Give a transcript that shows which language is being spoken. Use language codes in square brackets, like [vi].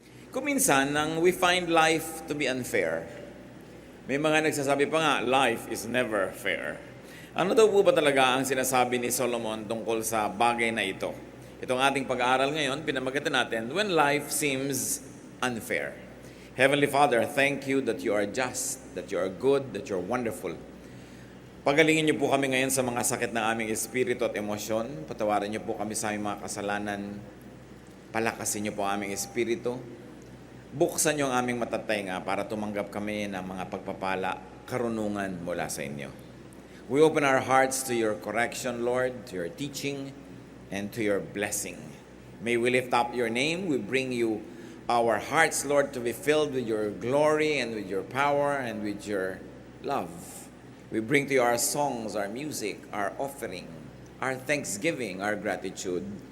[tl] Kung minsan, [en] we find life to be unfair. [tl] May mga nagsasabi pa nga, [en] life is never fair. [tl] Ano daw po ba talaga ang sinasabi ni Solomon tungkol sa bagay na ito? Itong ating pag-aaral ngayon, pinamagatan natin, [en] when life seems unfair. Heavenly Father, thank you that you are just, that you are good, that you are wonderful. [tl] Pagalingin niyo po kami ngayon sa mga sakit ng aming espiritu at emosyon. Patawarin niyo po kami sa aming mga kasalanan. Palakasin niyo po aming espiritu. Buksan niyo ang aming matatenga para tumanggap kami ng mga pagpapala, karunungan mula sa inyo. [en] We open our hearts to your correction, Lord, to your teaching, and to your blessing. May we lift up your name. We bring you our hearts, Lord, to be filled with your glory and with your power and with your love. We bring to you our songs, our music, our offering, our thanksgiving, our gratitude.